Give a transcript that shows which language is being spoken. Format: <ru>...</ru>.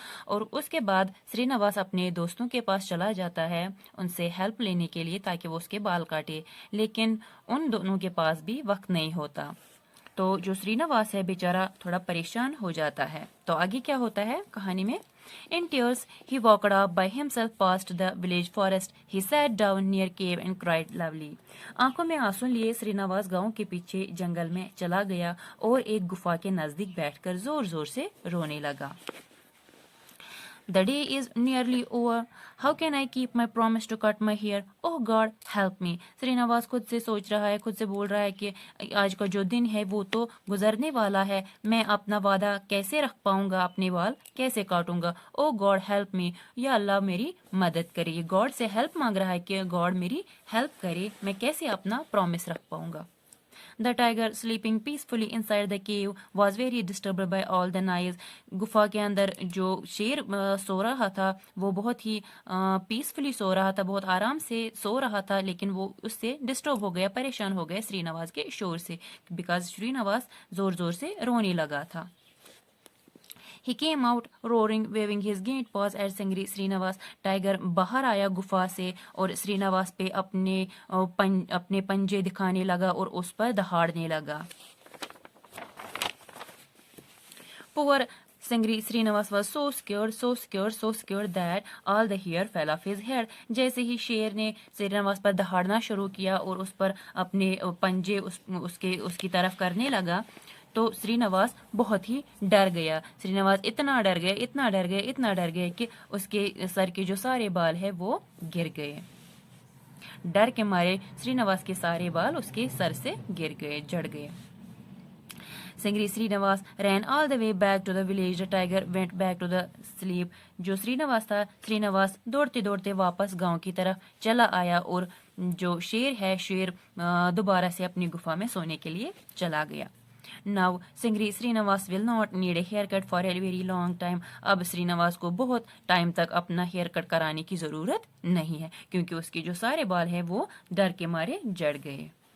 <hi>और उसके बाद श्रीनिवास अपने दोस्तों के पास चला जाता है उनसे हेल्प लेने के लिए ताकि वो उसके बाल काटे, लेकिन उन दोनों के पास भी वक्त नहीं होता। तो जो श्रीनिवास है बेचारा थोड़ा परेशान हो जाता है। तो आगे क्या होता है कहानी में?</hi> <en>In tears, he walked off by himself past the village forest. He sat down near cave and cried loudly.</en> <hi>आंखों में आंसू लिए श्रीनिवास गांव के पीछे जंगल में चला गया और एक गुफा के नजदीक बैठकर जोर जोर से रोने लगा।</hi> <en>The day is nearly over. How can I keep my promise to cut my hair? Oh God, help me.</en> <hi>Srinivas खुद से सोच रहा है, खुद से बोल रहा है कि आज का जो दिन है वो तो गुजरने वाला है, मैं अपना वादा कैसे रख पाऊंगा, अपने बाल कैसे काटूंगा।</hi> <en>Oh God, help me.</en> <hi>या अल्लाह मेरी मदद करे। गॉड से हेल्प मांग रहा है कि गॉड मेरी हेल्प करे, मैं कैसे अपना प्रॉमिस रख पाऊंगा।</hi> <en>The tiger, sleeping peacefully inside the cave, was very disturbed by all the noise.</en> <hi>गुफा के अंदर जो शेर सो रहा था वो बहुत ही पीसफुली सो रहा था, बहुत आराम से सो रहा था, लेकिन वो उससे डिस्टर्ब हो गया, परेशान हो गया श्रीनिवास के शोर से, बिकॉज श्रीनिवास जोर जोर से रोने लगा था।</hi> <en>He came out roaring, waving his gaunt paws at Singri Srinivas.</en> <hi>Tiger बाहर आया गुफा से और श्रीनिवास पे अपने पंजे दिखाने लगा और उस पर दहाड़ने लगा।</hi> <en>Poor Singri Srinivas was so scared that all the hair fell off his head.</en> <hi>जैसे ही शेर ने श्रीनिवास पर दहाड़ना शुरू किया और उस पर अपने पंजे उसकी तरफ करने लगा, तो श्रीनिवास बहुत ही डर गया। श्रीनिवास इतना डर गया कि उसके सर के जो सारे बाल है वो गिर गए। डर के मारे श्रीनिवास के सारे बाल उसके सर से गिर गए, जड़ गए।</hi> <en>Singri Srinivas ran all the way back to the village. The tiger went back to the sleep.</en> <hi>जो श्रीनिवास था, श्रीनिवास दौड़ते दौड़ते वापस गांव की तरफ चला आया और जो शेर है, शेर दोबारा से अपनी गुफा में सोने के लिए चला गया।</hi> <en>Now Singri Srinivas will not need a haircut for a very long time.</en> <hi>अब श्रीनिवास को बहुत टाइम तक अपना हेयर कट कराने की जरूरत नहीं है, क्योंकि उसके जो सारे बाल हैं वो डर के मारे जड़ गए।</hi>